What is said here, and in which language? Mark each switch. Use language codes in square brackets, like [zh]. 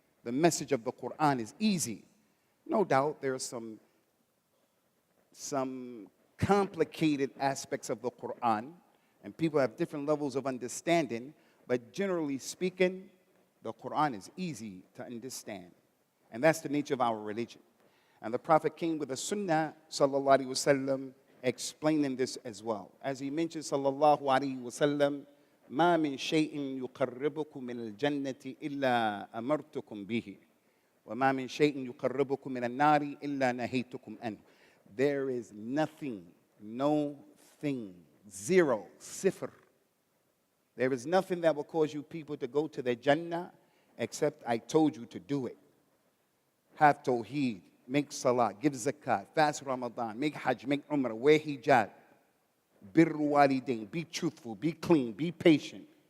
[en] The message of the Quran is easy. No doubt there are some complicated aspects of the Quran, and people have different levels of understanding, but generally speaking, the Quran is easy to understand. And that's the nature of our religion. And the Prophet came with a sunnah, sallallahu alayhi wasallam, explaining this as well. As he mentioned, [ar] sallallahu alayhi wasallam, ما من شيء يقربكم من الجنة إلا أمرتكم به وما من شيء يقربكم من النار إلا نهيتكم عنه. [en] There is nothing, no thing, zero, sifr. There is nothing that will cause you people to go to the Jannah except I told you to do it. Have tawheed, make salah, give zakat, fast Ramadan, make hajj, make umrah, wear hijab, birru walidain, be truthful, be clean, be patient.